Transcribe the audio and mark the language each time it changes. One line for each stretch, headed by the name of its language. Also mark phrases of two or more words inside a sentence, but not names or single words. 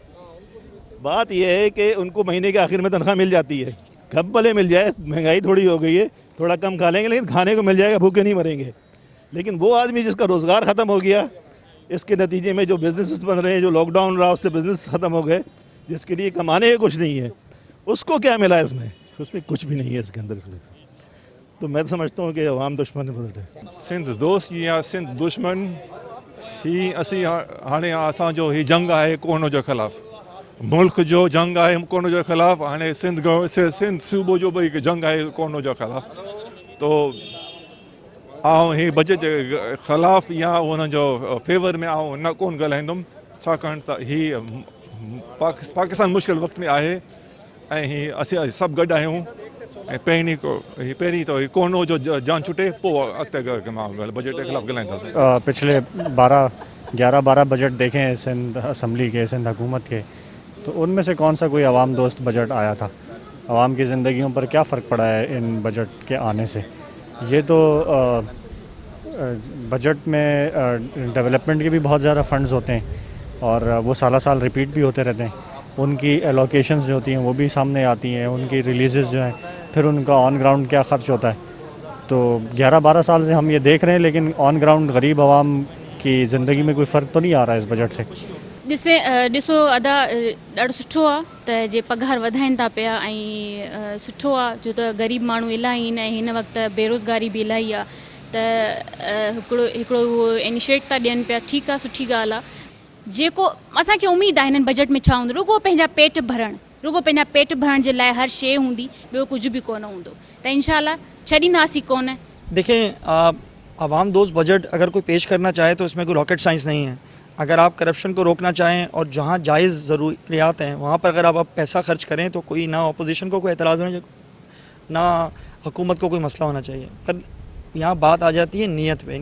Urdu: بات یہ ہے کہ ان کو مہینے کے آخر میں تنخواہ مل جاتی ہے، کب بھلے مل جائے، مہنگائی تھوڑی ہو گئی ہے، تھوڑا کم کھا لیں گے لیکن کھانے کو مل جائے گا، بھوکے نہیں مریں گے. لیکن وہ آدمی جس کا روزگار ختم ہو گیا، اس کے نتیجے میں جو بزنسز بن رہے ہیں، جو لاک ڈاؤن رہا اس سے بزنس ختم ہو گئے، جس کے لیے کمانے کا کچھ نہیں ہے، اس کو کیا ملا اس میں? اس میں کچھ بھی نہیں ہے اس کے اندر۔ اس میں تو میں تو سمجھتا ہوں کہ عوام دشمن بجٹ ہے.
Sindhi: सिंध दोस्त या सिंध दुश्मन, ही असी हाणे असांजो ही जंग आहे कोरोना जे ख़िलाफ़, मुल्क जो जंग आहे कोरोना जे ख़िलाफ़। हाणे सिंध सूबे जो बि जंग आहे कोरोना जे ख़िलाफ़। तो आउं ही बजट जे ख़िलाफ़ या उनजो फेवर में आउं न कोन ॻाल्हाईंदुमि, छाकाणि त ही पाकिस्तान मुश्किल वक़्त में आहे ऐं ही असीं सभु गॾु आहियूं। ऐं पहिरीं तो कोरोना जो जान छुटे, पोइ अॻिते मां बजट जे ख़िलाफ़ ॻाल्हाईंदासीं।
Urdu: پچھلے 11-12 بجٹ دیکھیں سندھ اسمبلی کے، سندھ حکومت کے، تو ان میں سے کون سا کوئی عوام دوست بجٹ آیا تھا? عوام کی زندگیوں پر کیا فرق پڑا ہے ان بجٹ کے آنے سے? یہ تو بجٹ میں ڈیولپمنٹ کے بھی بہت زیادہ فنڈز ہوتے ہیں اور وہ سال سال ریپیٹ بھی ہوتے رہتے ہیں. ان کی ایلوکیشنز جو ہوتی ہیں وہ بھی سامنے آتی ہیں، ان کی ریلیز جو ہیں، پھر ان کا
English: on ground
Urdu: کیا خرچ ہوتا ہے. تو 11-12 سال سے ہم یہ دیکھ رہے ہیں، لیکن
English: on ground
Urdu: غریب عوام کی زندگی میں کوئی فرق تو نہیں آ رہا ہے اس بجٹ سے.
Sindhi: ॾिसो अदा ॾाढो सुठो आहे त जे पघार वधाइनि था पिया ऐं सुठो आहे जो त ग़रीब माण्हू इलाही आहिनि ऐं हिन वक़्तु बेरोज़गारी बि इलाही आहे, त हिकिड़ो उहो इनिशिएट था ॾियनि पिया। ठीकु आहे, सुठी ॻाल्हि आहे। जेको असांखे उमेदु आहे हिननि बजट में छा हूंदो, रुगो पंहिंजा पेट भरण जे लाइ हर शइ हूंदी, ॿियो कुझु बि कोन हूंदो, त इंशाल्लाह छॾींदासीं कोन।
Urdu: دیکھیں، عوام دوست بجٹ اگر کوئی پیش کرنا چاہے تو اس میں کوئی
English: rocket science
Urdu: نہیں ہے. اگر آپ کرپشن کو روکنا چاہیں اور جہاں جائز ضروریات ہیں وہاں پر اگر آپ پیسہ خرچ کریں تو کوئی نہ اپوزیشن کو کوئی اعتراض ہونا چاہیے، نہ حکومت کو کوئی مسئلہ ہونا چاہیے. پر یہاں بات آ جاتی ہے نیت پہ.